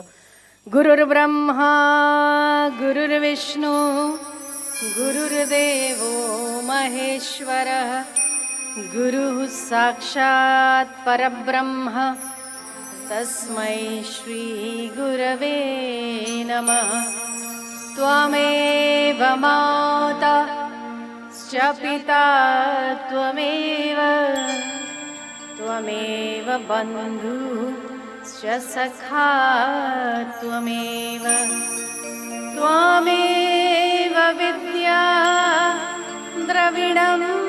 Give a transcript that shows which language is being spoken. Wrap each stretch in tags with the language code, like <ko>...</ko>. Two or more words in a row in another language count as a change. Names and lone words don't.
<sa>ગુરુર બ્રહ્મા ગુરુર્વિષ્ણુ ગુરુર્દેવો મહેશ્વર ગુરુ સાક્ષાત પરબ્રહ્મ તસ્મૈ શ્રી ગુરવે નમઃ. त्वमेव माता च पिता त्वमेव बन्धु च सखा त्वमेव विद्या द्रविणं</sa>